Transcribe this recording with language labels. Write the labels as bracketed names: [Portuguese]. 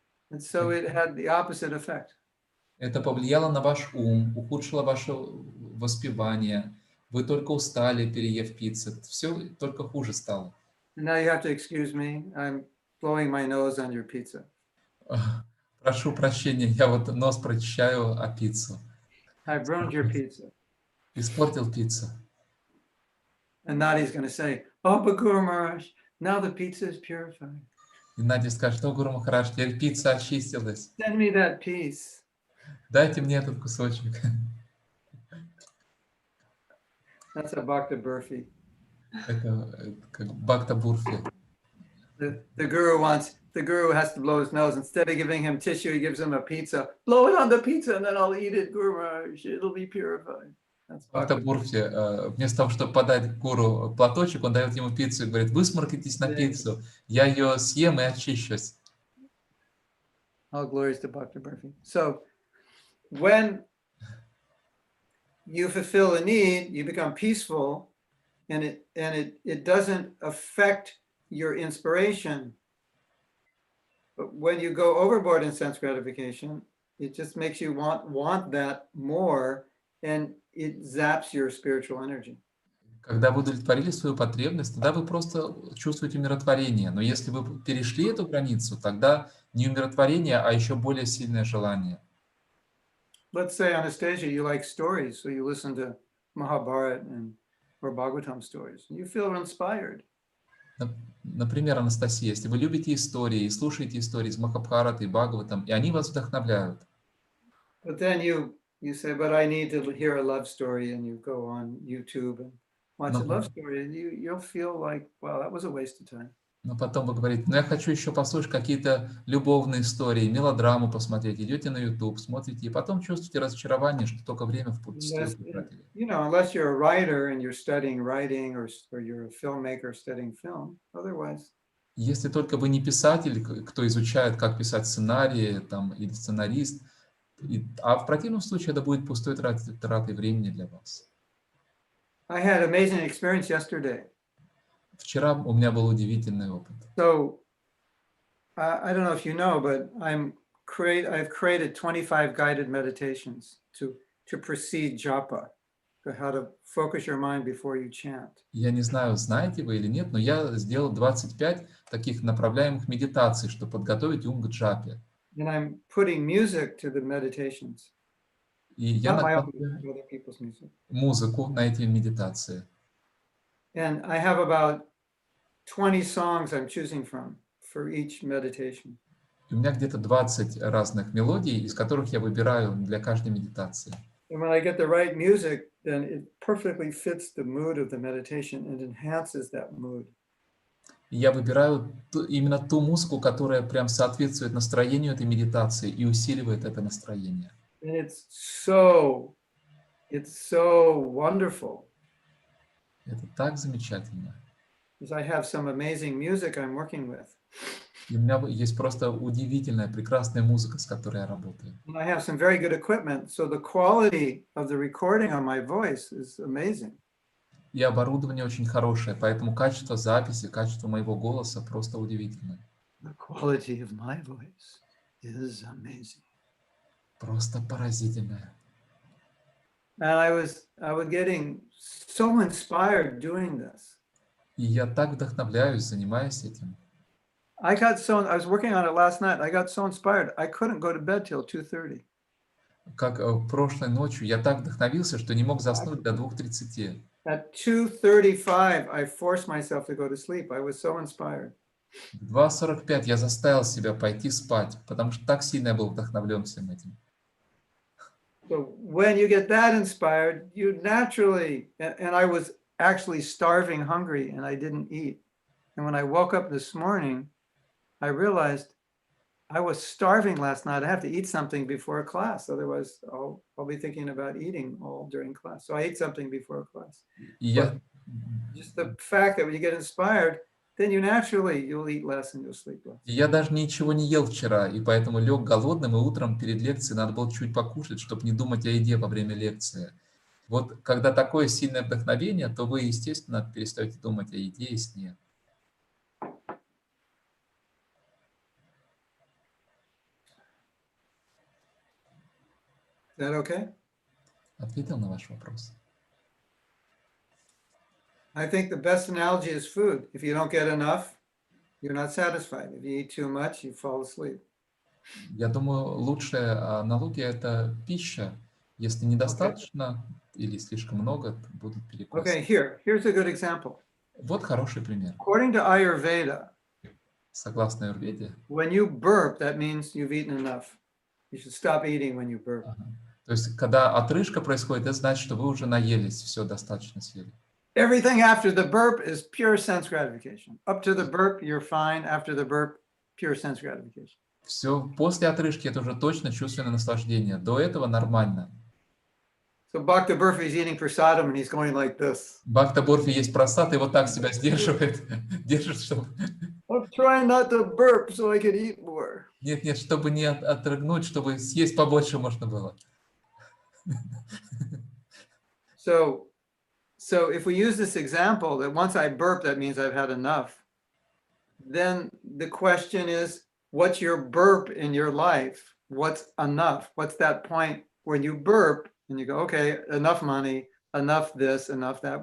[English] And so it had the opposite effect. [Russian] Это повлияло на ваш ум, ухудшило ваше воспевание. Вы только устали, переев пиццы. Все только хуже стало. [English] And now you have to excuse me. I'm blowing my nose on your pizza. [Russian] Прошу прощения, я вот нос прочищаю о пиццу. [English] I've ruined your pizza. [Russian] Испортил пиццу. [English] And Nadi's going to say, oh, but Guru Maharaj, now the pizza is purified. [Russian] И Надя скажет, что Гуру Махарадж, теперь пицца очистилась. [English] Send me that piece. [Russian] Дайте мне этот кусочек. [English] That's a Bhakta Burfi. [Russian] Это как бхакта бурфи. [English] The guru has to blow his nose. Instead of giving him tissue, he gives him a pizza. Blow it on the pizza and then I'll eat it, Guru Maharaj. It'll be purified. That's [Russian] Бхакта [English] Bhakta. [Russian] бурфи, вместо того, чтобы подать гуру платочек, он дает ему пиццу и говорит, высморкайтесь на пиццу, я ее съем и очищусь. [English] All glories to Bhakta Burfi. So when you fulfill a need, you become peaceful, and it doesn't affect your inspiration. But when you go overboard in sense gratification, it just makes you want that more, and it zaps your spiritual energy. [Russian] Когда вы удовлетворили свою потребность, тогда вы просто чувствуете умиротворение. Но если вы перешли эту границу, тогда не умиротворение, а еще более сильное желание. [English] Let's say, Anastasia, you like stories, so you listen to Mahabharata or Bhagavatam stories. You feel inspired. [Russian] Например, Анастасия, если вы любите истории и слушаете истории из Махабхараты и Бхагаватам, и они вас вдохновляют. [English] But then you say, but I need to hear a love story, and you go on YouTube and watch a love story, and you'll feel like, wow, that was a waste of time. [Russian] Но потом вы говорите, я хочу еще послушать какие-то любовные истории, мелодраму посмотреть. Идете на YouTube, смотрите, и потом чувствуете разочарование, что только время впустую потратили. [English] Unless you're a writer and you're studying writing, or you're a filmmaker studying film, otherwise. [Russian] Если только вы не писатель, кто изучает, как писать сценарии, там, или сценарист, А в противном случае это будет пустой тратой времени для вас. [English] I had an amazing experience yesterday. [Russian] Вчера у меня был удивительный опыт. [English] So I don't know if you know, but I've created 25 guided meditations to precede japa, for how to focus your mind before you chant. [Russian] Я не знаю, знаете вы или нет, но я сделал 25 таких направляемых медитаций, чтобы подготовить ум к джапе. [English] And I'm putting music to the meditations. [Russian] И я [English] Not my own, [Russian] накладываю [English] other people's music. [Russian] музыку на эти медитации. [English] And I have about 20 songs I'm choosing from for each meditation. [Russian] И у меня где-то 20 разных мелодий, из которых я выбираю для каждой медитации. [English] And when I get the right music, then it perfectly fits the mood of the meditation and enhances that mood. [Russian] И я выбираю именно ту музыку, которая прям соответствует настроению этой медитации и усиливает это настроение. [English] And it's so wonderful. [Russian] Это так замечательно. [English] Because I have some amazing music I'm working with. [Russian] И у меня есть просто удивительная, прекрасная музыка, с которой я работаю. [English] And I have some very good equipment, so the quality of the recording on my voice is amazing. [Russian] И оборудование очень хорошее, поэтому качество записи, качество моего голоса просто удивительное. [English] The quality of my voice is amazing. [Russian] Просто поразительное. [English] And I was getting so inspired doing this. [Russian] И я так вдохновляюсь, занимаясь этим. [English] I was working on it last night. I got so inspired. I couldn't go to bed till 2:30. [Russian] Как прошлой ночью я так вдохновился, что не мог заснуть до 2:30. [English] At 2:35, I forced myself to go to sleep. I was so inspired. [Russian] В 2:45 я заставил себя пойти спать, потому что так сильно я был вдохновлен всем этим. [English] So when you get that inspired, you naturally, and I was actually starving hungry and I didn't eat. And when I woke up this morning, I realized I was starving last night. I have to eat something before class. Otherwise, I'll be thinking about eating all during class. So I ate something before class. [Russian] И я, [English] Just the fact that when you get inspired, then you'll eat less and you'll sleep less. [Russian] я даже ничего не ел вчера, и поэтому лег голодным, и утром перед лекцией надо было чуть покушать, чтобы не думать о еде во время лекции. Вот когда такое сильное вдохновение, то вы, естественно, перестаете думать о еде и сне. [English] Is that okay? [Russian] Ответил на ваш вопрос. [English] I think the best analogy is food. If you don't get enough, you're not satisfied. If you eat too much, you fall asleep. [Russian] Я думаю, лучшая аналогия – это пища. Если недостаточно или слишком много, будут перекосы. [English] Okay, here's a good example. [Russian] Вот хороший пример. [English] According to Ayurveda, [Russian] Согласно Аюрведе, [English] when you burp, that means you've eaten enough. You should stop eating when you burp. [Russian] то есть, когда отрыжка происходит, это значит, что вы уже наелись, все достаточно съели. [English] Everything after the burp is pure sense gratification. Up to the burp, you're fine. After the burp, pure sense gratification. [Russian] Все после отрыжки это уже точно чувственное наслаждение. До этого нормально. [English] So Bhakta Burfi is eating prasadam and he's going like this. [Russian] Бхакта Борфи есть просад, и вот так себя сдерживает, держит, чтобы... [English] I'm trying not to burp so I can eat more. [Russian] Нет, чтобы не отрыгнуть, чтобы съесть побольше можно было. [English] So if we use this example that once I burp, that means I've had enough, then the question is, what's your burp in your life? What's enough? What's that point when you burp and you go, okay, enough money, enough this, enough that?